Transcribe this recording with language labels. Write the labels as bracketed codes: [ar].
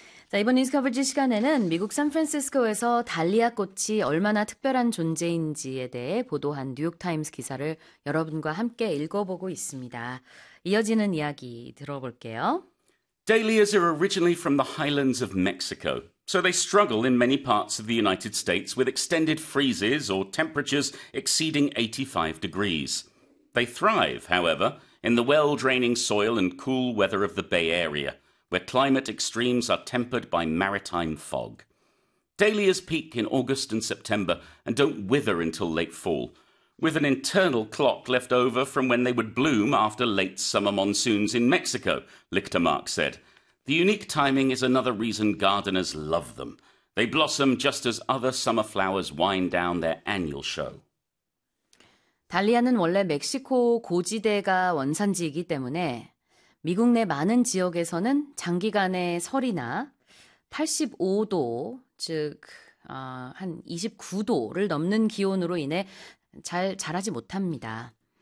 [ko] 자, 이번 뉴스 커버지 시간에는 미국 샌프란시스코에서 달리아 꽃이 얼마나 특별한 존재인지에 대해 보도한 뉴욕타임스 기사를 여러분과 함께 읽어보고 있습니다. 이어지는 이야기 들어볼게요. [en] Dahlias are originally from the highlands of Mexico, so they struggle in many parts of the United States with extended freezes or temperatures exceeding 85 degrees. They thrive, however, in the well-draining soil and cool weather of the Bay Area, where climate extremes are tempered by maritime fog. Dahlias peak in August and September and don't wither until late fall, with an internal clock left over from when they would bloom after late summer monsoons in Mexico, Lichtermark said. The unique timing is another reason gardeners love them. They blossom just as other summer flowers wind down their annual show. [ko] 달리아는 원래 멕시코 고지대가 원산지이기 때문에 미국 내 많은 지역에서는 장기간의 설이나 85도, 즉, 한 29도를 넘는 기온으로 인해 잘 자라지 못합니다.